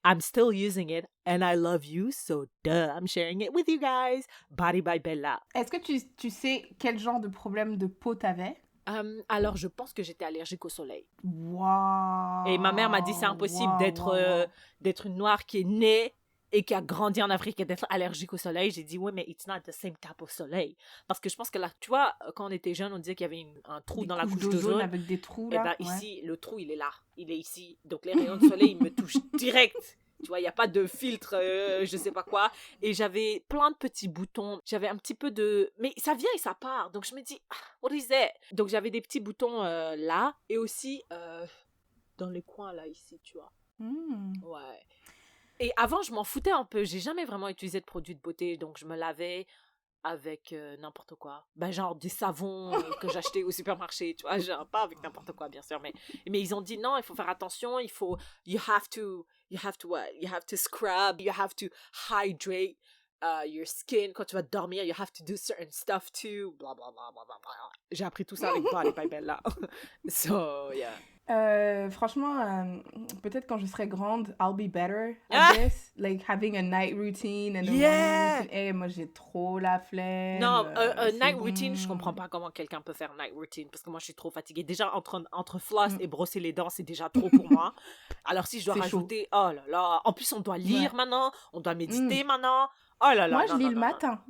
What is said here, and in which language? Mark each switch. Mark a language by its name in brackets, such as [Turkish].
[English] I'm still using it and I love you. So duh, I'm sharing it with you guys. Body by Bella. [French] Est-ce que tu sais quel genre de problème de peau t'avais? Alors, je pense que j'étais allergique au soleil. Wow. Et ma mère m'a dit c'est impossible d'être une noire qui est née et qui a grandi en Afrique et d'être allergique au soleil. J'ai dit, oui, mais [English] it's not the same type of [French] soleil. Parce que je pense que là, tu vois, quand on était jeune, on disait qu'il y avait un trou dans la couche d'ozone. Avec des trous, là. Et ici, le trou, il est là. Il est ici. Donc, les rayons de soleil, ils me touchent direct. Tu vois, il n'y a pas de filtre, je sais pas quoi. Et j'avais plein de petits boutons. J'avais un petit peu de... Mais ça vient et ça part. Donc, je me dis, [English] what is it? [French] Donc, j'avais des petits boutons là. Et aussi, dans les coins, là, ici, tu vois. Ouais. Et avant, je m'en foutais un peu. J'ai jamais vraiment utilisé de produits de beauté. Donc, je me lavais avec n'importe quoi. Ben, genre des savons que j'achetais au supermarché. Tu vois, genre, pas avec n'importe quoi, bien sûr. Mais ils ont dit non, il faut faire attention. [English] You have to scrub. You have to hydrate your skin. [French] Quand tu vas dormir, [English] you have to do certain stuff too. [French] Blah, blah, blah, blah, blah, blah. J'ai appris tout ça avec Body by Bella. [English] So, yeah. [French] Franchement, peut-être quand je serai grande, [English] I'll be better at this. Like having a night routine and a morning routine. [French] Hey, moi, j'ai trop la flemme. Non, un night routine, je comprends pas comment quelqu'un peut faire un night routine parce que moi, je suis trop fatiguée. Déjà, entre floss et brosser les dents, c'est déjà trop pour moi. Alors, si je dois rajouter, oh là là. En plus, on doit lire maintenant, on doit méditer maintenant. Oh là là. Moi, je lis le matin.